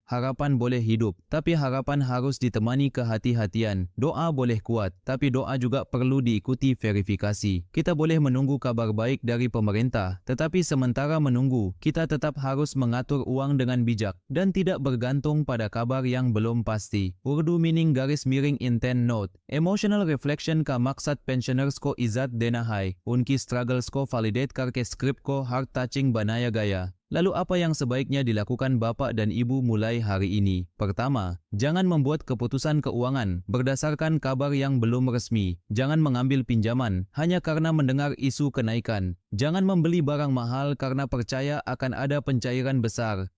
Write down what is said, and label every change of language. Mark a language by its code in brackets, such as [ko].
[id] Harapan boleh hidup, tapi harapan harus ditemani kehati-hatian. Doa boleh kuat, tapi doa juga perlu diikuti verifikasi. Kita boleh menunggu kabar baik dari pemerintah, tetapi sementara menunggu, kita tetap harus mengatur uang dengan bijak dan tidak bergantung pada kabar yang belum pasti. [en] Urdu meaning [id] garis miring [en] intent note. [hi] Emotional reflection का मकसद pensioners को इज्जत देना है, उनकी struggles को validate करके script को heart touching बनाया गया. [id] Lalu apa yang sebaiknya dilakukan bapak dan ibu mulai hari ini? Pertama, jangan membuat keputusan keuangan berdasarkan kabar yang belum resmi. Jangan mengambil pinjaman hanya karena mendengar isu kenaikan. Jangan membeli barang mahal karena percaya akan ada pencairan besar.